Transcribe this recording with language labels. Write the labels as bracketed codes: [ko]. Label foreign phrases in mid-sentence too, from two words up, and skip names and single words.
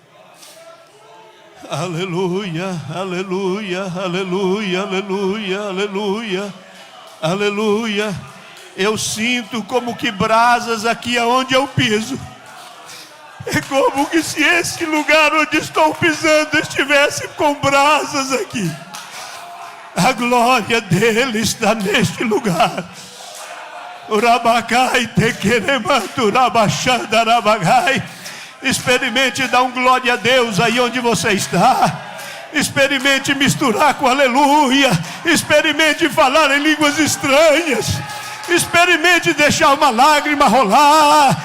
[pt] Aleluia, aleluia, aleluia, aleluia, aleluia, aleluia. Eu sinto como que brasas aqui aonde eu piso. É como que se esse lugar onde estou pisando estivesse com brasas aqui. A glória dele está neste lugar. Urabacai tequeremanto rabachandarabagai. Experimente dar glória a Deus aí onde você está. Experimente misturar com aleluia. Experimente falar em línguas estranhas. Experimente deixar uma lágrima rolar.